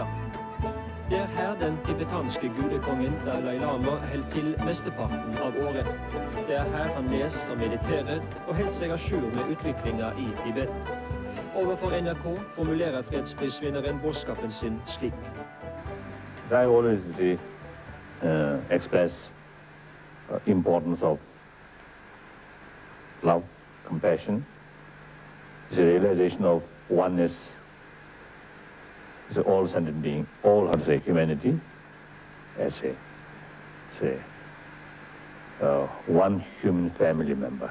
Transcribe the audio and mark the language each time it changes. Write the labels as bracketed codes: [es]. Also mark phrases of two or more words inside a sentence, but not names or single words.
[no] Det er her den tibetanske gudekongen Dalai Lama holder til mesteparten av året. Det er her han leser og mediterer og holder seg à jour med utviklinga i Tibet. Overfor NRK formulerer fredsprisvinneren budskapen sin slik. [en] I always express importance of love, compassion, the realization of oneness, the all-sentient being, all, humanity, as one human family member.